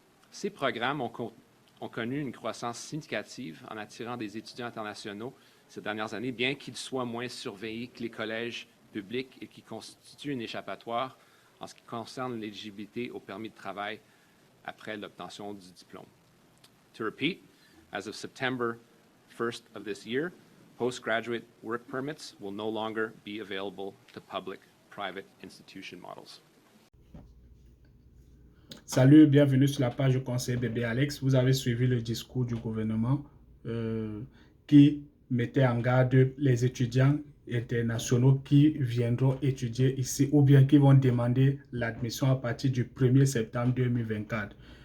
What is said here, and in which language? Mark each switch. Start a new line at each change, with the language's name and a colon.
French: Ces programmes ont connu une croissance significative en attirant des étudiants internationaux ces dernières années, bien qu'ils soient moins surveillés que les collèges publics et qui constituent une échappatoire en ce qui concerne l'éligibilité au permis de travail après l'obtention du diplôme.
English: To repeat, as of September 1st of this year, postgraduate work permits will no longer be available to public-private institution models.
French: Salut, bienvenue sur la page du conseiller Bébé Alex. Vous avez suivi le discours du gouvernement qui mettait en garde les étudiants internationaux qui viendront étudier ici ou bien qui vont demander l'admission à partir du 1er septembre 2024.